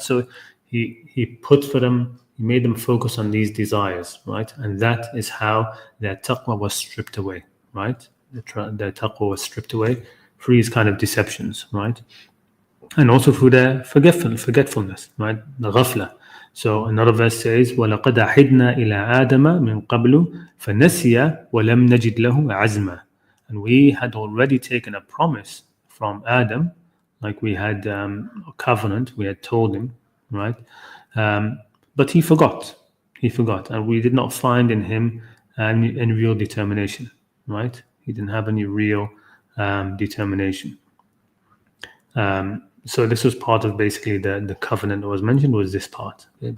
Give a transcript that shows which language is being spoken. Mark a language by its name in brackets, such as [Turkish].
[English] So he put for them, he made them focus on these desires, right? And that is how their taqwa was stripped away, right? Their taqwa was stripped away through these kind of deceptions, right? And also through their forgetfulness, right? The ghafla. [Arabic] So another verse says, وَلَقَدْ أَحِدْنَا إِلَىٰ آدَمَ مِنْ قَبْلُ فَنَسِيَ وَلَمْ نَجِدْ لَهُ عَزْمًا. [English] And we had already taken a promise from Adam, like we had a covenant, we had told him, right? But he forgot, and we did not find in him any real determination, right? He didn't have any real determination. So this was part of basically the covenant that was mentioned, was this part, okay?